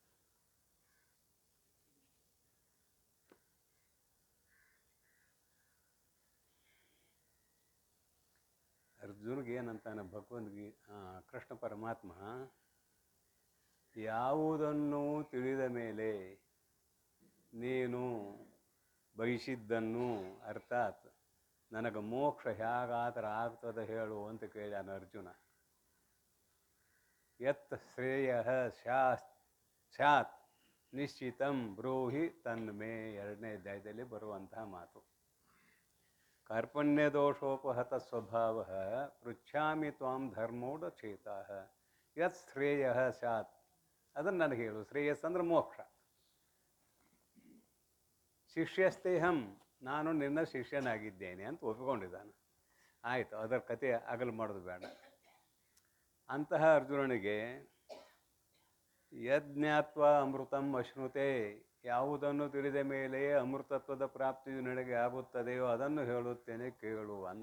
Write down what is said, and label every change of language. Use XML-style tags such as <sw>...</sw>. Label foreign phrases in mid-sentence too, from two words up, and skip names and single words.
<kn>ಅರ್ಜುನ್ಗೆ ಏನಂತಾನೆ ಕೃಷ್ಣ ಪರಮಾತ್ಮ, ಯಾವುದನ್ನು ತಿಳಿದ ಮೇಲೆ ನೀನು ಬಯಸಿದ್ದನ್ನು, ಅರ್ಥಾತ್ ನನಗೆ ಮೋಕ್ಷ ಹೇಗಾದ್ರೆ ಆಗ್ತದೆ ಹೇಳು ಅಂತ ಕೇಳ್ಯಾನ ಅರ್ಜುನ.</kn> <sa>ಯತ್ ಶ್ರೇಯ ಸ್ಯಾತ್ ನಿಶ್ಚಿತಂ ಬ್ರೂಹಿ ತನ್ಮೇ,</sa> <kn>2ನೇ ಅಧ್ಯಾಯದಲ್ಲಿ ಬರುವಂತಹ ಮಾತು.</kn> <sa>ಕಾರ್ಪಣ್ಯ ದೋಷೋಪಹತ ಸ್ವಭಾವ ಪೃಚ್ಛಾಮಿ ತ್ವಾಂ ಧರ್ಮೋಢಚೇತ ಯತ್ ಶ್ರೇಯ ಸ್ಯಾತ್,</sa> <kn>ಅದನ್ನು ನನಗೆ ಹೇಳು. ಶ್ರೇಯಸ್ ಅಂದ್ರೆ ಮೋಕ್ಷ. ಶಿಷ್ಯಸ್ತೇಹಂ, ನಾನು ನಿನ್ನ ಶಿಷ್ಯನಾಗಿದ್ದೇನೆ ಅಂತ ಒಪ್ಪಿಕೊಂಡಿದ್ದಾನೆ. ಆಯಿತು, ಅದರ ಕತೆ ಅಗಲು ಮಾಡೋದು ಬೇಡ. ಅಂತಹ ಅರ್ಜುನನಿಗೆ</kn> <sa>ಯಜ್ಞಾತ್ವ ಅಮೃತಂ ಅಶ್ನುತೆ,</sa> <kn>ಯಾವುದನ್ನು ತಿಳಿದ ಮೇಲೆ ಅಮೃತತ್ವದ ಪ್ರಾಪ್ತಿಯು ನನಗೆ ಆಗುತ್ತದೆಯೋ ಅದನ್ನು ಹೇಳುತ್ತೇನೆ ಕೇಳು ಅಂದ.</kn>